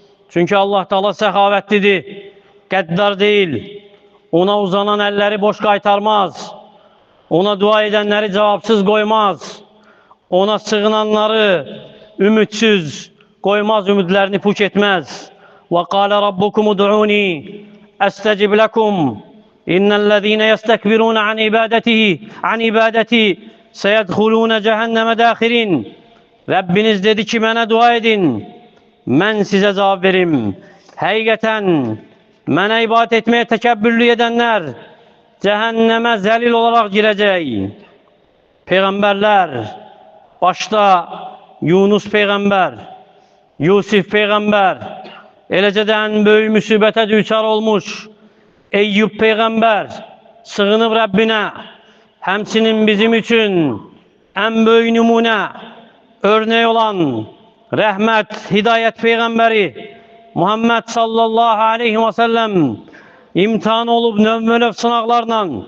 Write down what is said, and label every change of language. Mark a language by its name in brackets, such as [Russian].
[Azerbaijani] Çünki Allah Taala səxavətlidir, qəddar deyil, ona uzanan əlləri boş qaytarmaz, ona dua edənləri cavabsız qoymaz, ona sığınanları ümidsiz qoymaz, ümidlərini puç etməz. [Arabic] وَقَالَ رَبُّكُمُ دُعُونِي أَسْتَجِبْ لَكُمْ إِنَّ الَّذِينَ يَسْتَكْبِرُونَ عَنْ ibadeti سَيَدْخُلُونَ جَهَنَّمَ دَاخِرِينَ. [Azerbaijani] Rabbiniz dedi ki, mənə dua edin, mən sizə cavab verim. Həqiqətən, mənə ibadət etməyə təkəbbürlük edənlər cəhənnəmə zəlil olaraq girəcək. Peyğəmbərlər, başda Yunus Peyğəmbər, Yusif Peyğəmbər, eləcə də ən böyük müsibətə düçar olmuş Eyyub Peyğəmbər sığınıb Rəbbinə, həmçinin bizim üçün ən böyük nümunə, örnek olan rəhmət, hidayət Peyğəmbəri Muhammed sallallahu aleyhi və səlləm imtihan olub növ-növ sınaqlarla,